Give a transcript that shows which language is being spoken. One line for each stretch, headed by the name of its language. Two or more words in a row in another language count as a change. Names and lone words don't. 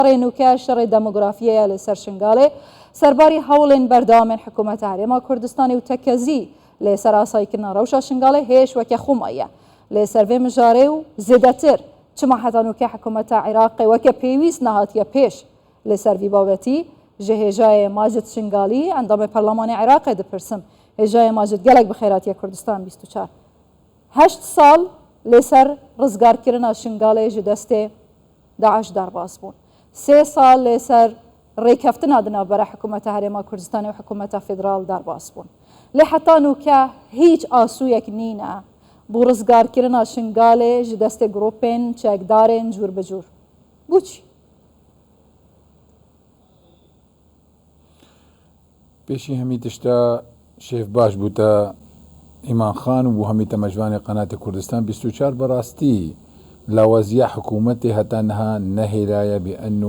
Kurdish: نوکە شەڕی دەموگرافیەیە لەسەر شنگاڵێ سەرباری هەوڵێن بەردەوامێن حکوومەتە هەرێما کوردستانی و تەکەزی لێسەر ئاسایکردنا ڕەوشە شنگاڵێ هێش وەکە خومەیە لێ سەرڤێ مژارێ و زێدەتر چما حتا نوکە حکوومەتە عێراقی وەکە پێویست نەهاتیە پێش لێ سەروی بابەتی ji hêjayê Macid Şingalî endamê Parlemanê Iraqê dipirsim hêjayê Macid gelek bi xêratiya Kurdistan 24 8 sal lê ser rizgarkirina Şingalê ji destê Daeş derbas bûn 3 sal lê ser rêkeftina di navbera hikûmeta Herêma Kurdistanê û hikûmeta federal derbas bûn lê heta nûke hîç asûyek nîne bû rizgarkirina Şingalê ji destê grûpên çekdarên cûr bi cûr bûçî پێشی هەمی تشتا شێف باش بووتە ئیمان خان و هەمی تەمەژوانی قەناتی کوردستان 24 بەڕاستی لاوازیە حکوومەتی هەتا نەها نەهێرایە بێئەن